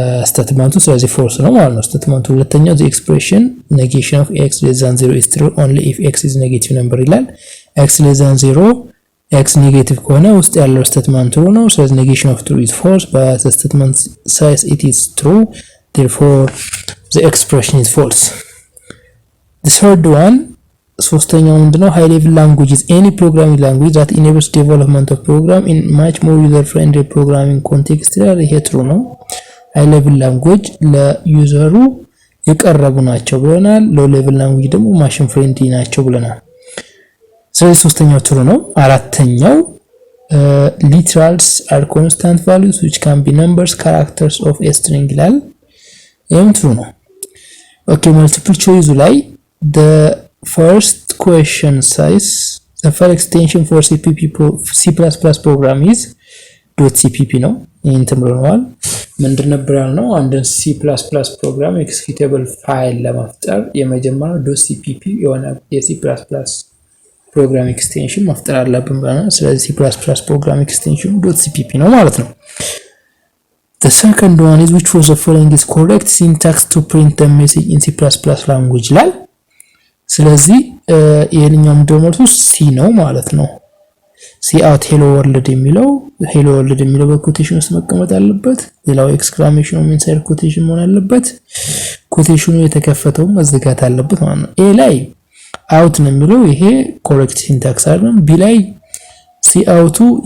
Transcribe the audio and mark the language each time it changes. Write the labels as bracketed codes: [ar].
[am] ስቴትመንቱ ስለዚህ ፎርስ ነው ማለት ነው። ስቴትመንቱ ሁለተኛው [en] the expression negation of x less than 0 is true only if x is negative number ይላል። x less than 0 x [am] ኔጌቲቭ ከሆነ ውስጥ ያለው ስቴትመንት ትሩ ነው። ስለዚህ [en] negation of true is false but the statement says it is true therefore the expression is false. The third one [am] ሶስተኛው ምንድነው [en] high level language is any programming language that enables development of program in much more user friendly programming context [am] ይላል። ይሄ ትሩ ነው። [en] high level language [am] ለዩዘሩ የቀረቡ ናቸው ብለናል። [en] low level language [am] ደግሞ ማሽን ፍሬንድሊ ናቸው ብለናል። ስለዚህ ሶስተኛው ትሩ ነው። አራተኛው [en] literals are constant values which can be numbers characters of a string [am] ይላል። ይሄም ትሩ ነው። [en] ኦኬ multiple choice ላይ the first question says the file extension for C++ program is .cpp [am] ነው። ይሄን ተምረናል። ምንድን ነበር ያልነው? አንድን C++ ፕሮግራም ኤክሲኪዩቴብል ፋይል ለመፍጠር የመጀመሪያው .cpp የሆነ የC++ ፕሮግራም ኤክስቴንሽን መፍጠር አለብን ማለት ነው። ስለዚህ C++ ፕሮግራም ኤክስቴንሽን .cpp ነው ማለት ነው። [en] The second one is which was the following is correct syntax to print the message in C++ language [am] ይላል። ስለዚህ ይሄንኛው ደግሞ ሲ ነው ማለት ነው። ሲ አውት ሄሎ ወርልድ የሚለው በኮቴሽን ውስጥ መቀመጥ አለበት። ሌላው ኤክስክላሜሽን ኦፍ ኢንሳይድ ኮቴሽን መሆን አለበት። ኮቴሽኑ የተከፈተው መዘጋት አለበት ማለት ነው። ኤ ላይ አውት ነው የሚለው ይሄ ኮሬክት ሲንታክስ አይደለም። ቢ ላይ ሲ አውቱ